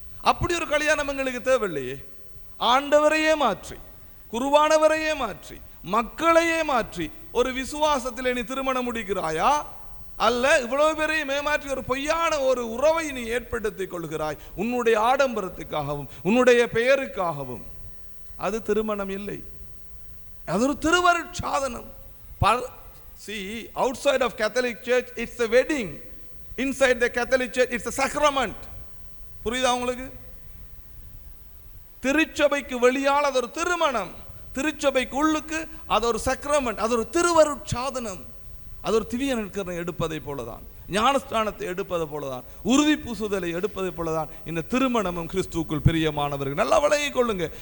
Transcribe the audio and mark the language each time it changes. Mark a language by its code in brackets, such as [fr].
[ta] அப்படி ஒரு கல்யாணம் எங்களுக்கு தேவையில்லையே. ஆண்டவரையே மாற்றி, குருவானவரையே மாற்றி, மக்களையே மாற்றி ஒரு விசுவாசத்தில் நீ திருமணம் முடிக்கிறாயா? அல்ல இவ்வளவு பேரையும் ஏமாற்றி ஒரு பொய்யான ஒரு உறவை நீ ஏற்படுத்திக் கொள்கிறாய் உன்னுடைய ஆடம்பரத்துக்காகவும் உன்னுடைய பெயருக்காகவும். அது திருமணம் இல்லை, அது ஒரு திருவருட்சாதனம். [en] See, outside of Catholic Church it's a wedding, inside the Catholic Church it's a sacrament. [ta] புரியுதா உங்களுக்கு? திருச்சபைக்கு வெளியால் அது ஒரு திருமணம், திருச்சபைக்கு உள்ளுக்கு அது ஒரு சக்ரமெண்ட், அது ஒரு திருவருட்சாதனம், அது ஒரு திவ்ய நற்கரணை எடுப்பதை போலதான். ஞானஸ்தானத்தை எடுப்பது போலதான், உறுதி பூசுதலை எடுப்பது போலதான் இந்த திருமணமும் கிறிஸ்துவுக்குள் பிரியமானவர்கள். நல்லா விளங்கிக் கொள்ளுங்க.